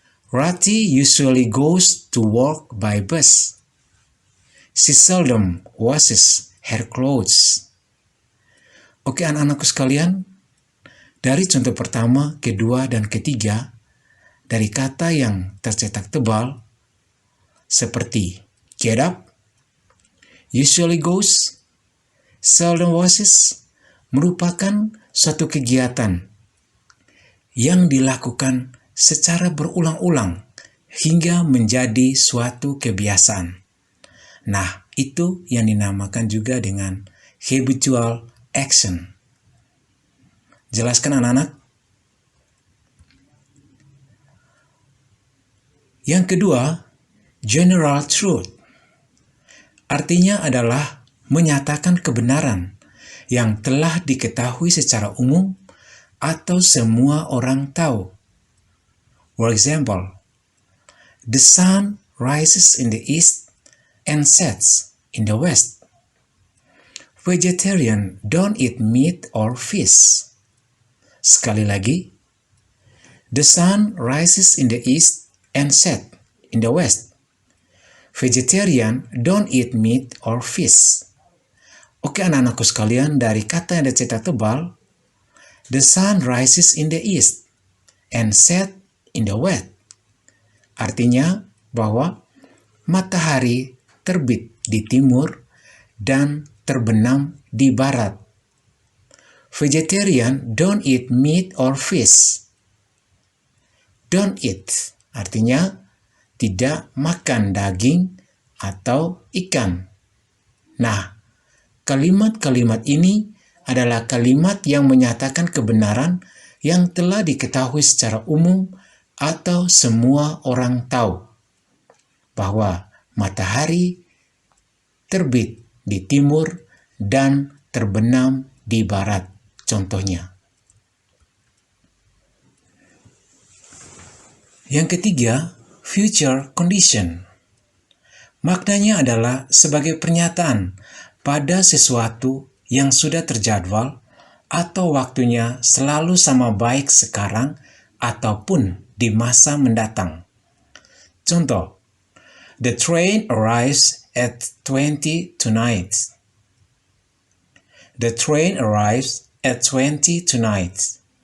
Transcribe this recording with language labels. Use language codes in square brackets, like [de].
[en] Rati usually goes to work by bus. She seldom washes her clothes. [id] Oke anak-anakku sekalian, dari contoh pertama, kedua, dan ketiga, dari kata yang tercetak tebal, seperti [en] get up, usually goes, seldom washes, [id] merupakan suatu kegiatan yang dilakukan secara berulang-ulang hingga menjadi suatu kebiasaan. Nah, itu yang dinamakan juga dengan habitual action. Jelaskan anak-anak? Yang kedua, general truth. Artinya adalah menyatakan kebenaran yang telah diketahui secara umum atau semua orang tahu. [en] For example, the sun rises in the east and sets in the west. Vegetarian don't eat meat or fish. [id] Sekali lagi, [en] the sun rises in the east and sets in the west. Vegetarian don't eat meat or fish. [id] Oke anak-anakku sekalian, dari kata yang tercetak tebal, [en] the sun rises in the east and sets in the west. [id] Artinya bahwa matahari terbit di timur dan terbenam di barat. [en] Vegetarian don't eat meat or fish. Don't eat [id] artinya tidak makan daging atau ikan. Nah, kalimat-kalimat ini adalah kalimat yang menyatakan kebenaran yang telah diketahui secara umum atau semua orang tahu bahwa matahari terbit di timur dan terbenam di barat, contohnya. Yang ketiga, future condition. Maknanya adalah sebagai pernyataan pada sesuatu yang sudah terjadwal atau waktunya selalu sama baik sekarang ataupun di masa mendatang. Contoh, [en] the train arrives at 20 tonight. The train arrives at 20 tonight.